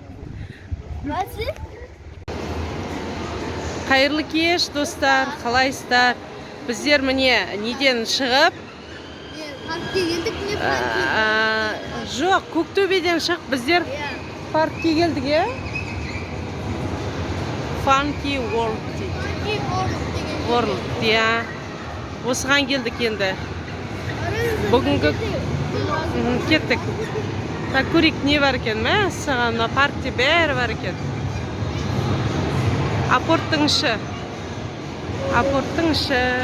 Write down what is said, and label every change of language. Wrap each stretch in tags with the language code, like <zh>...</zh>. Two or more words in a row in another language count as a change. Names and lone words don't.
<kk>Қайырлы кеш, достар, қалайсыздар? Біздер міне неден шығып, жоқ, Көктөбеден шығып, біздер паркке келдік, е? Funky World дейді. World, иә. Осыған келдік енді. Бүгінгі кеттік. Так, көрейік не бар екен, мә? Саған паркте бәрі бар екен. Апорттың іші. Апорттың іші.</kk>